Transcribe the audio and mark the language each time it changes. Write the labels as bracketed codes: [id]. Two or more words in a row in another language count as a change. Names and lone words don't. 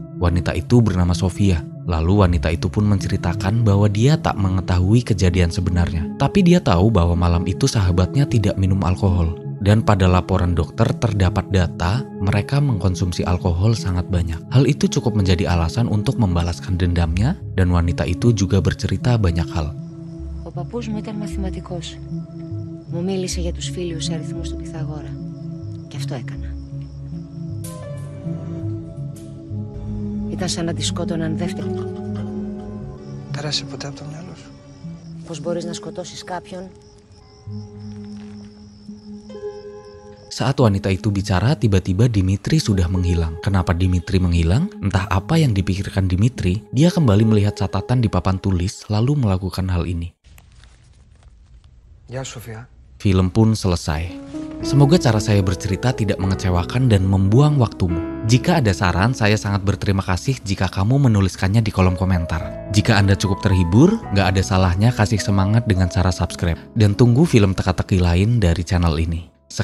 [id] Wanita itu bernama Sofia. Lalu wanita itu pun menceritakan bahwa dia tak mengetahui kejadian sebenarnya. Tapi dia tahu bahwa malam itu sahabatnya tidak minum alkohol. Dan pada laporan dokter terdapat data mereka mengkonsumsi alkohol sangat banyak. Hal itu cukup menjadi alasan untuk membalaskan dendamnya dan wanita itu juga bercerita banyak hal. [el] Ο παππούς μου ήταν μαθηματικός. Μου μίλησε για τους φίλιους αριθμούς του Πυθαγόρα. Και αυτό έκανα. Ήταν σαν να τη σκότωναν δεύτερη. Πέρασε ποτέ από το μυαλό σου? Πώς μπορείς να σκοτώσεις κάποιον? [id] Saat wanita itu bicara, tiba-tiba Dimitri sudah menghilang. Kenapa Dimitri menghilang? Entah apa yang dipikirkan Dimitri, dia kembali melihat catatan di papan tulis, lalu melakukan hal ini. [el] Γεια σου, Σοφία. [id] Film pun selesai. Semoga cara saya bercerita tidak mengecewakan dan membuang waktumu. Jika ada saran, saya sangat berterima kasih jika kamu menuliskannya di kolom komentar. Jika Anda cukup terhibur, gak ada salahnya kasih semangat dengan cara subscribe. Dan tunggu film teka-teki lain dari channel ini.